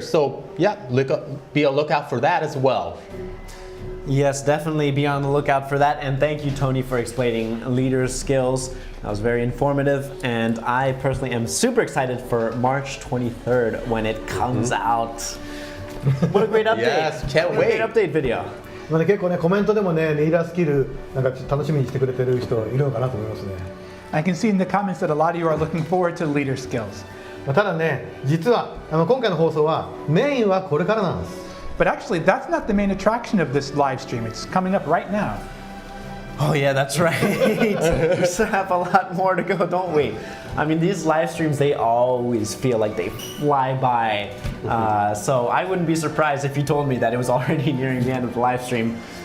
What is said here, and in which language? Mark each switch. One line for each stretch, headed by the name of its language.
English: So yeah, be on the lookout for that as well. Yes, definitely be on the lookout for that. And thank you, Tony, for explaining leader skills. That was very informative. And I personally am super excited for March 23rd when it comes out. What a great update. Yes, can't wait. Great update video.
Japanese: まあね、結構ねコメントでもねリーダースキルなんか楽しみにしてくれてる人いるのかなと思いますね。
English: I can see in the comments that a lot of you are looking forward to leader skills.
Japanese: まあただね実は今回の放送はメインはこれからなんです。
English: But actually, that's not the main attraction of this live stream. It's coming up right now. Oh yeah, that's right. We still have a lot more to go, don't we? I mean, these live streams, they always feel like they fly by. So I wouldn't be surprised if you told me that it was already nearing the end of the live stream.